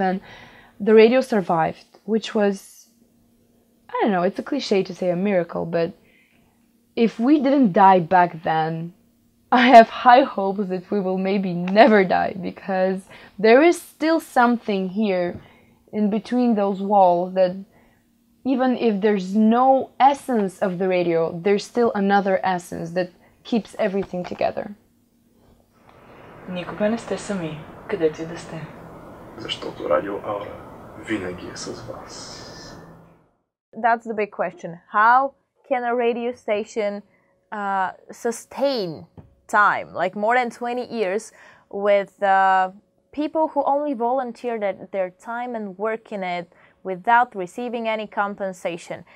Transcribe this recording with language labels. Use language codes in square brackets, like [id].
[en] And the radio survived, which was, I don't know, it's a cliche to say a miracle, but if we didn't die back then, I have high hopes that we will maybe never die, because there is still something here in between those walls that even if there's no essence of the radio, there's still another essence that keeps everything together. [bg] Никога не сте сами, където и да сте. Защото Радио Аура винаги е с вас. [en] That's the big question. How can a radio station sustain time, like more than 20 years, with people who only volunteer their time and work in it without receiving any compensation?